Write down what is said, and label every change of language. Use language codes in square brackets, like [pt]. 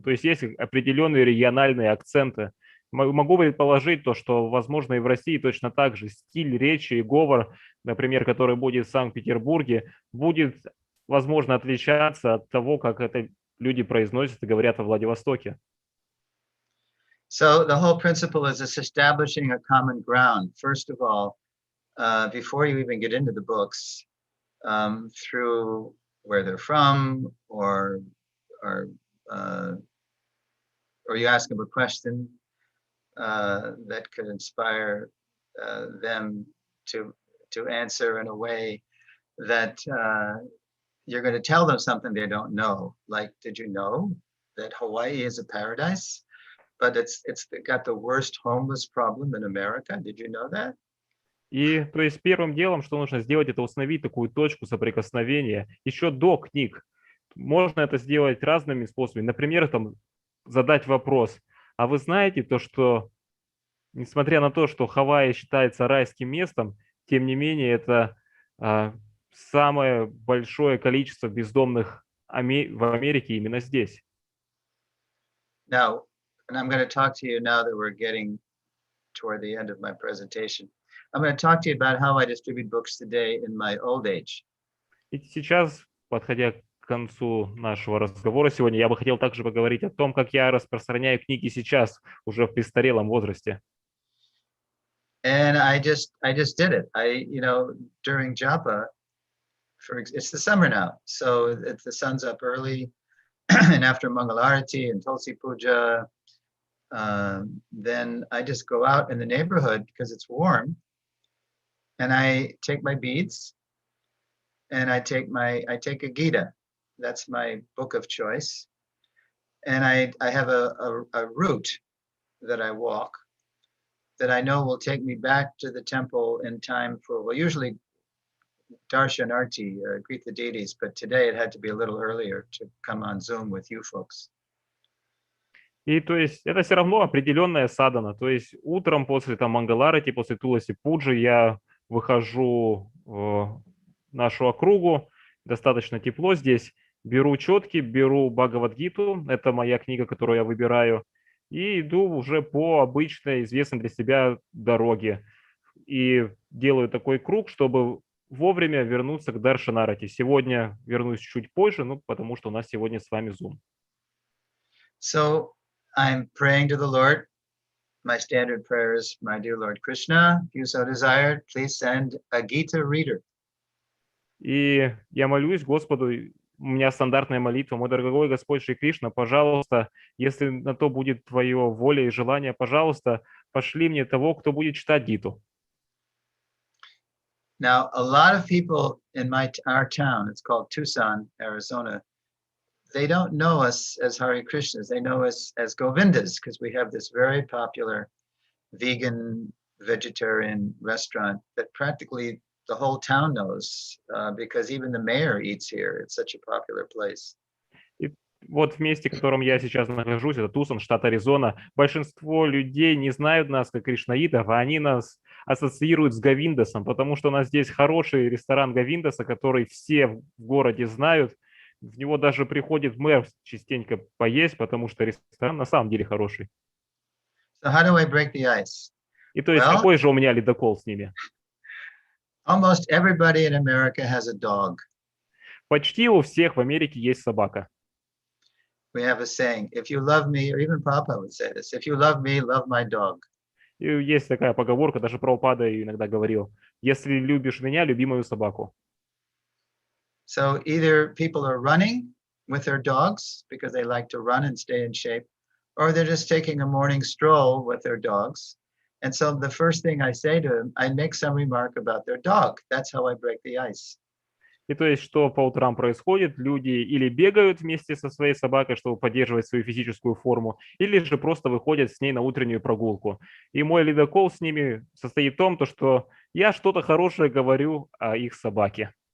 [ru] То есть есть определенные региональные акценты. Могу предположить то, что, возможно, и в России точно так же стиль речи и говор, например, который будет в Санкт-Петербурге, будет, возможно, отличаться от того, как это люди произносят и говорят во Владивостоке. [en] So the whole principle is establishing a common ground. First of all, before you even get into the books, through where they're from, or you ask them a question that could inspire them to answer in a way that you're going to tell them something they don't know. Like, did you know that Hawaii is a paradise, but it's got the worst homeless problem in America? Did you know that? [ru] И то есть первым делом, что нужно сделать, это установить такую точку соприкосновения еще до книг. Можно это сделать разными способами. Например, там, задать вопрос: а вы знаете то, что, несмотря на то, что Хавайи считается райским местом, тем не менее это самое большое количество бездомных в Америке именно здесь. [en] Now, and I'm going to talk to you now that we're getting toward the end of my presentation. I'm going to talk to you about how I distribute books today in my old age. [ru] И сейчас, подходя к концу нашего разговора сегодня, я бы хотел также поговорить о том, как я распространяю книги сейчас, уже в престарелом возрасте. [en] And I just did it. During japa, it's the summer now, so the sun's up early, and after Mangalarati and Tulsi Puja, then I just go out in the neighborhood because it's warm, and I take my beads, and I take a Gita. That's my book of choice, and I have a route that I walk that I know will take me back to the temple in time for, well, usually Darshanarti, greet the deities, but today it had to be a little earlier to come on Zoom with you folks. [ru] И то есть это все равно определенная садхана. То есть утром после там Мангаларати, после Туласи Пуджи я выхожу в нашу округу, достаточно тепло здесь, беру четки, беру Бхагавад-гиту, это моя книга, которую я выбираю, и иду уже по обычной, известной для себя дороге. И делаю такой круг, чтобы вовремя вернуться к Даршанарати. Сегодня вернусь чуть позже, потому что у нас сегодня с вами Zoom. [en] So I'm praying to the Lord. My standard prayer is, my dear Lord Krishna, if you so desire, please send a Gita reader. [ru] И я молюсь Господу, у меня стандартная молитва: мой дорогой Господь Шри Кришна, пожалуйста, если на то будет твое воля и желание, пожалуйста, пошли мне того, кто будет читать Гиту. [en] Now, a lot of people in our town, it's called Tucson, Arizona, they don't know us as Hare Krishnas. They know us as Govindas, because we have this very popular vegan, vegetarian restaurant that practically the whole town knows, because even the mayor eats here. It's such a popular place. [ru] И Вот в месте, в котором я сейчас нахожусь, это Тусон, штат Аризона, большинство людей не знают нас как кришнаитов, а они нас ассоциируют с Говиндасом, потому что у нас здесь хороший ресторан Говиндаса, который все в городе знают. В него даже приходит мэр частенько поесть, потому что ресторан на самом деле хороший. [en] So how do I break the ice? [ru] И то есть [en] Well, [ru] какой же у меня ледокол с ними? [en] almost everybody in America has a dog. [ru] Почти у всех в Америке есть собака. [en] We have a saying, if you love me, or even Papa would say this, if you love me, love my dog. [ru] И есть такая поговорка, даже Прабхупада ее иногда говорил: если любишь меня, люби мою собаку. [en] So either people are running with their dogs because they like to run and stay in shape, or they're just taking a morning stroll with their dogs. And so the first thing I say to them, I make some remark about their dog. That's how I break the ice. [ru] И то есть, что по утрам происходит, люди или бегают вместе со своей собакой, чтобы поддерживать свою физическую форму, или же просто выходят с ней на утреннюю прогулку. И мой ледокол с ними состоит в том, что я что-то хорошее говорю о их собаке.